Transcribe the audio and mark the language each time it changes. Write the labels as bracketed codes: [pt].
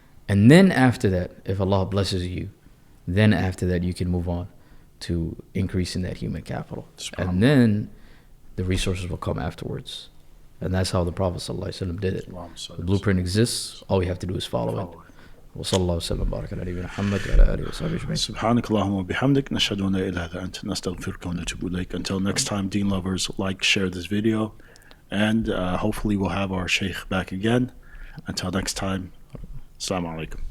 [en] And then after that, if Allah blesses you, then after that you can move on to increasing that human capital. And then the resources will come afterwards. And that's how the Prophet ﷺ did it. The blueprint exists, all we have to do is follow it. [ar] وصلى الله وسلم وبارك على نبينا محمد وعلى آله وصحبه أجمعين. سبحانك اللهم وبحمدك نشهد أن لا إله إلا أنت نستغفرك ونتوب إليك. [en] Until next time, Deen lovers, like, share this video, and hopefully we'll have our Sheikh back again. Until next time, Assalamu alaikum.